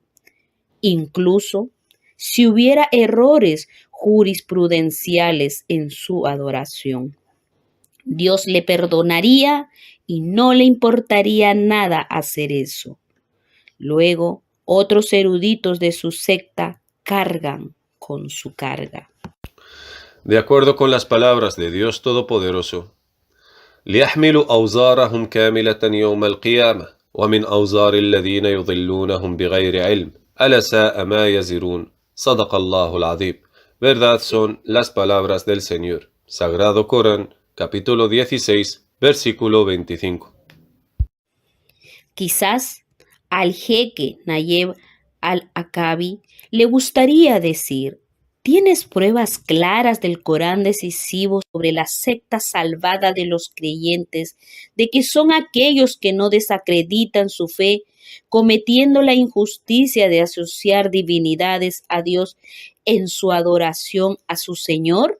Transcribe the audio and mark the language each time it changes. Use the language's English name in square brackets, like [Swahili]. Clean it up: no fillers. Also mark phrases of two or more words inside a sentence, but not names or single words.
[Spanish] Incluso si hubiera errores jurisprudenciales en su adoración, Dios le perdonaría y no le importaría nada hacer eso. Luego, otros eruditos de su secta cargan con su carga. De acuerdo con las palabras de Dios Todopoderoso, [Arabic] ليحملوا أوزارهم كاملة يوم القيامة ومن أوزار الذين يضلونهم بغير علم ألا ساء ما يزرون صدق الله العظيم. [Spanish] Verdad son las palabras del Señor. Sagrado Corán, capítulo 16, versículo 25. Quizás al jeque Nayeb al-Akabi le gustaría decir: ¿tienes pruebas claras del Corán decisivo sobre la secta salvada de los creyentes, de que son aquellos que no desacreditan su fe, cometiendo la injusticia de asociar divinidades a Dios en su adoración a su Señor?